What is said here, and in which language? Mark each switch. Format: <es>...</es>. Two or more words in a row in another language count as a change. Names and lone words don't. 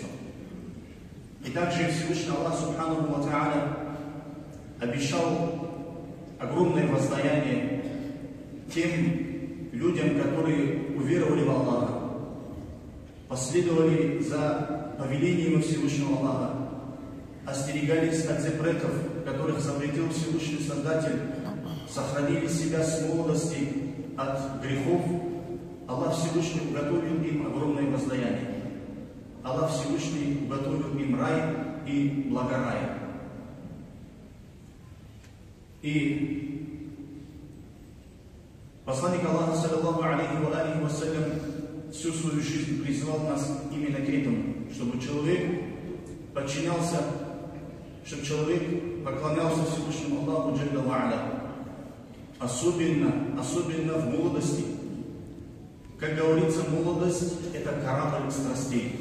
<ru>И также Всевышний Аллах</ru> <ar>سبحانه وتعالى</ar> <ru>обещал огромное воздаяние тем людям, которые уверовали в Аллаха, последовали за повелением Всевышнего Аллаха, остерегались от запретов, которых запретил Всевышний Создатель, сохранили себя с молодости от грехов. Аллах Всевышний уготовил им огромное воздаяние. Аллах Всевышний уготовил им рай и благорай. И посланник Аллаха,</ru> <ar>صلى الله عليه وسلم,</ar> <ru>всю свою жизнь призывал нас именно к этому, чтобы человек подчинялся, чтобы человек поклонялся Всевышнему Аллаху</ru> <ar>جل وعلا.</ar> <ru>Особенно в молодости. Как говорится, молодость – это корабль страстей.</ru>